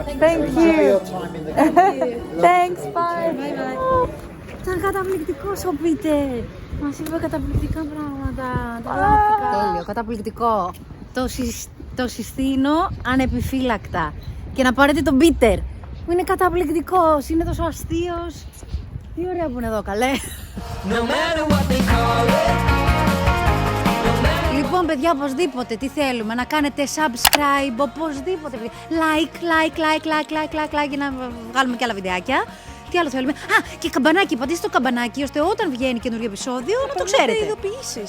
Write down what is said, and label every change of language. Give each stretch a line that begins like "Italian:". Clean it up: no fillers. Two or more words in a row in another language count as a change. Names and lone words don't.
English: Thank Enjoy you. your time in the country. Thanks, bye.
Greek: Ήταν καταπληκτικός ο Πίτερ. Μας είπε καταπληκτικά πράγματα. Τρελάθηκα. Τέλειο, καταπληκτικό. Το συστήνω ανεπιφύλακτα. Και να πάρετε τον Πίτερ, που είναι καταπληκτικός, είναι τόσο αστείος. Τι ωραία που είναι εδώ, καλέ.
English: No matter what they call it.
Greek: Λοιπόν, παιδιά, οπωσδήποτε, τι θέλουμε, να κάνετε subscribe, οπωσδήποτε, παιδιά. Like, για να βγάλουμε και άλλα βιντεάκια. Τι άλλο θέλουμε? Α, και καμπανάκι, πατήστε το καμπανάκι, ώστε όταν βγαίνει καινούργιο επεισόδιο να το ξέρετε. Ειδοποιήσεις.